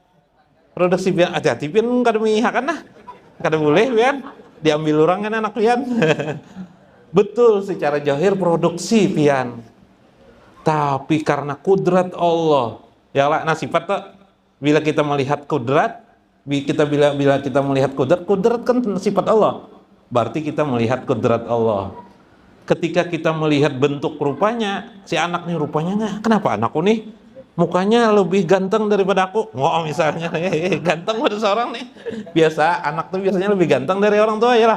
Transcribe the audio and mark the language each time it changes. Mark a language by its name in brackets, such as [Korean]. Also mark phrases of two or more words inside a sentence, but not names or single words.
[Banjar] Produksi pian hati-hati pian kada mihak kan nah. Kada boleh pian diambil orang kan anak pian. [Indonesian] Betul secara zahir produksi pian. Tapi karena kudrat Allah, ya lah, nah sifat tuh bila kita melihat kudrat, bila kita melihat kudrat kan sifat Allah. Berarti kita melihat kudrat Allah. Ketika kita melihat bentuk rupanya, si anak nih rupanya nggak, kenapa anakku nih mukanya lebih ganteng daripada aku? Nggak misalnya, ganteng pada seorang nih. Biasa anak tuh biasanya lebih ganteng dari orang tua ya lah.